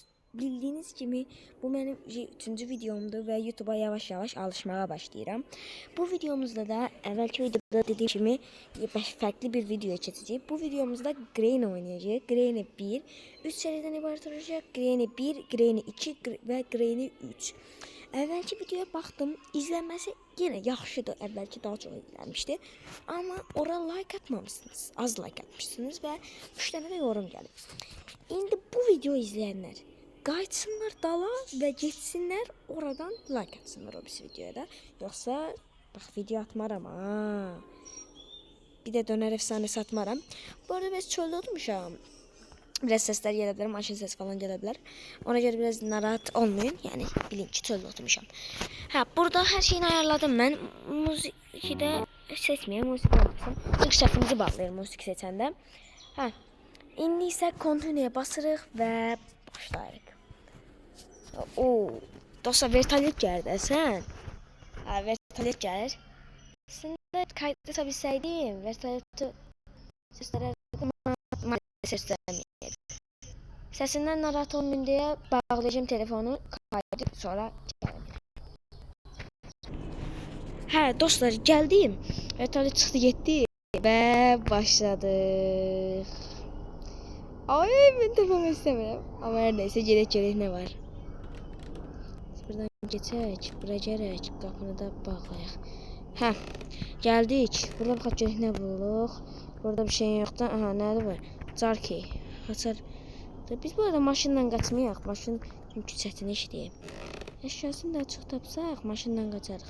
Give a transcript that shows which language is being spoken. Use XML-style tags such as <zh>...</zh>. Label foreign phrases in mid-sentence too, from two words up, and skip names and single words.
<tr>Bildiğiniz gibi bu benim 3. videomdu ve YouTube'a yavaş yavaş alışmaya başlayacağım. Bu videomuzda da evvelki videoda dediğim gibi farklı bir video çekeceğim. Bu videomuzda Granny oynayacağız. Granny 1, 3 seriden ibaret olacak. Granny 1, Granny 2 ve Granny 3.</tr> <az>Əvvəlki videoya baxdım, izlənməsi yenə yaxşıdır, əvvəlki daha çox izlənmişdi. Amma ora like atmamışsınız, az like atmışsınız və 3 dənə də yorum gəlib. İndi bu video izləyənlər qayıtsınlar dala və getsinlər oradan like atsınlar o bir videoya da. Yoxsa bax video atmaram ha. Bir də dönər efsanəsi atmaram. Bu arada biz çöldə oturmuşam.</az> <tr>Biraz sesler gelebilir, maşın ses falan gelebilir. Ona göre biraz narahat olmayın. Yani bilin ki çölde oturmuşam. Ha, burada her şeyini ayarladım ben. Müziği de seçmeyeyim, müzik olmasın. Çünkü sesimizi bağlayırım müzik seçende.</tr> <az>Ha, indi ise continue'ya basırıq və başlayırıq. Oo, dostlar vertolyot gəldi sən. Ha, vertolyot gəlir.</az> <tr>Aslında kayıtlı tabilsəydim, vertolyotu seslərini sesinden narahat olmayın diye bağlayacağım telefonu, kaydı sonra gelebilirim.</tr> <az>Hə dostlar, geldim. Vertolyot çıxdı getdi ve başladık.</az> <tr>Ay ben demem istemiyorum. Ama her neyse gerek ne var.</tr> <az>Buradan geçək, bura gələk, qapını da bağlayaq. Hə, geldik. Burada bax görək nə buluq. Burada bir şey yoxdur. Aha, nədir bu? Jarkey. Açar. Biz bu arada maşınla qaçmayaq. Maşın çünki çətin işdir. Əşyasını da açıq tapsaq, maşınla qaçarıq.</az>